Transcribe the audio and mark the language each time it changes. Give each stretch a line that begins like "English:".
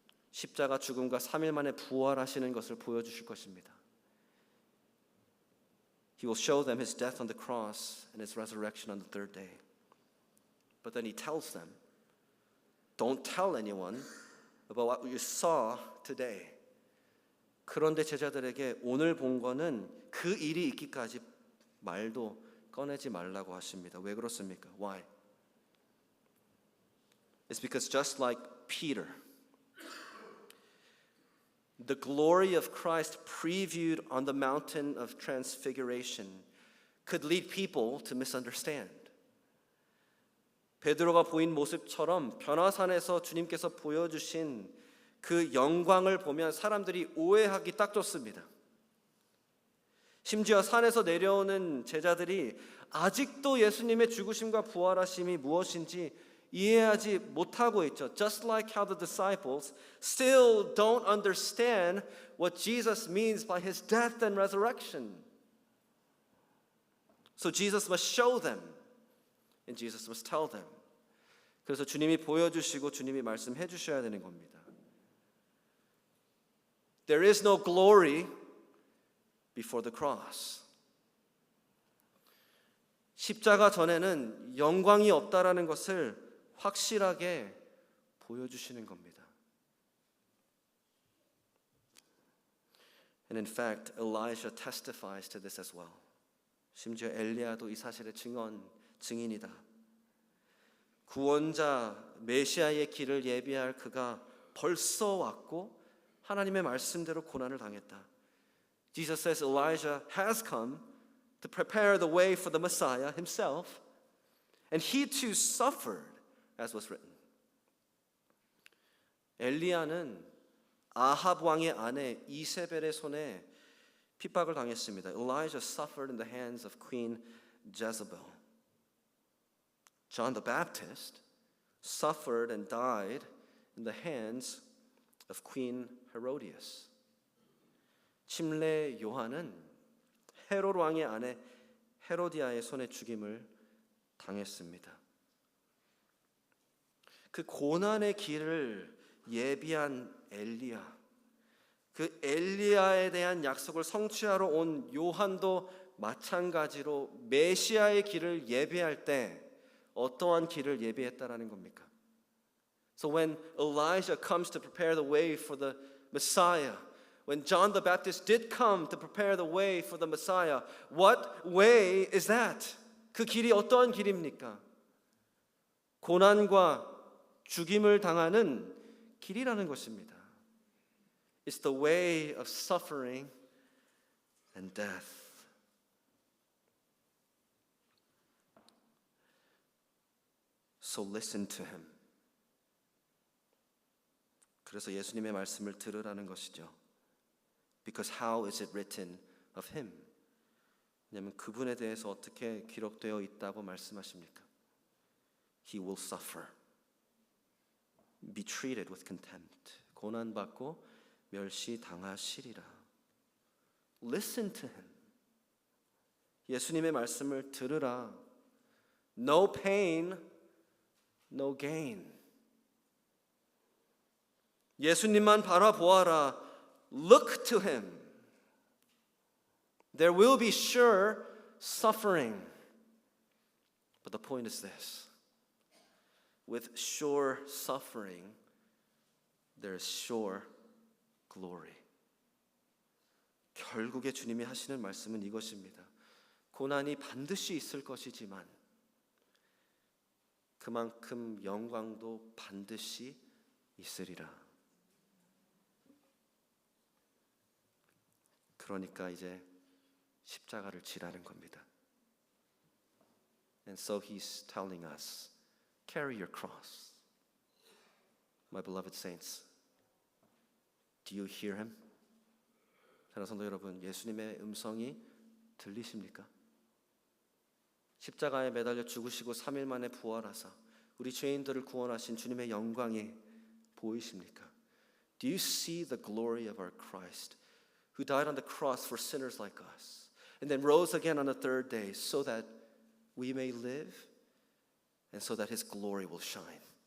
Korean: 십자가 죽음과 3일 만에 부활하시는 것을 보여주실 것입니다.
English: He will show them his death on the cross and his resurrection on the third day. But then he tells them, don't tell anyone about what you saw today.
Korean: 그런데 제자들에게 오늘 본 거는 그 일이 있기까지 말도 꺼내지 말라고 하십니다. 왜 그렇습니까?
English: Why? It's because just like Peter, the glory of Christ previewed on the mountain of transfiguration could lead people to misunderstand.
Korean: 베드로가 보인 모습처럼 변화산에서 주님께서 보여주신 그 영광을 보면 사람들이 오해하기 딱 좋습니다. 심지어 산에서 내려오는 제자들이 아직도 예수님의 죽으심과 부활하심이 무엇인지 이해하지 못하고 있죠.
English: Just like how the disciples still don't understand what Jesus means by his death and resurrection. So Jesus must show them and Jesus must tell them.
Korean: 그래서 주님이 보여주시고 주님이 말씀해 주셔야 되는 겁니다.
English: There is no glory before the cross.
Korean: 십자가 전에는 영광이 없다라는 것을 확실하게 보여주시는 겁니다.
English: And in fact, Elijah testifies to this as well.
Korean: 심지어 엘리야도 이 사실의 증인이다. 구원자 메시아의 길을 예비할 그가 벌써 왔고 하나님의 말씀대로 고난을 당했다.
English: Jesus says Elijah has come to prepare the way for the Messiah himself, and he too suffered, as was written.
Korean: 엘리야는 아합 왕의 아내 이세벨의 손에 핍박을 당했습니다.
English: Elijah suffered in the hands of Queen Jezebel. John the Baptist suffered and died in the hands of Queen Herodias.
Korean: 침례 요한은 헤롯 왕의 아내 헤로디아의 손에 죽임을 당했습니다. 그 고난의 길을 예비한 엘리야, 그 엘리야에 대한 약속을 성취하러 온 요한도 마찬가지로 메시아의 길을 예비할 때 어떠한 길을 예비했다라는 겁니까?
English: So when Elijah comes to prepare the way for the Messiah, when John the Baptist did come to prepare the way for the Messiah, what way is that?
Korean: 그 길이 어떠한 길입니까? 고난과 죽임을 당하는 길이라는 것입니다.
English: It's the way of suffering and death. So listen to him.
Korean: 그래서 예수님의 말씀을 들으라는 것이죠.
English: Because how is it written of him?
Korean: 왜냐하면 그분에 대해서 어떻게 기록되어 있다고 말씀하십니까?
English: He will suffer, be treated with contempt.
Korean: 고난받고 멸시당하시리라.
English: Listen to him.
Korean: 예수님의 말씀을 들으라.
English: No pain, no gain.
Korean: 예수님만 바라보아라.
English: Look to him. There will be sure suffering. But the point is this. With sure suffering, there is sure glory.
Korean: 결국에 주님이 하시는 말씀은 이것입니다. 고난이 반드시 있을 것이지만 그만큼 영광도 반드시 있으리라. 그러니까 이제 십자가를 지라는 겁니다.
English: And so he's telling us, carry your cross. My beloved saints, do you hear him?
Korean: 사랑하는 성도 여러분, 예수님의 음성이 들리십니까? 십자가에 매달려 죽으시고 3일 만에 부활하사 우리 죄인들을 구원하신 주님의 영광이 보이십니까?
English: Do you see the glory of our Christ, who died on the cross for sinners like us, and then rose again on the third day so that we may live and so that His glory will shine?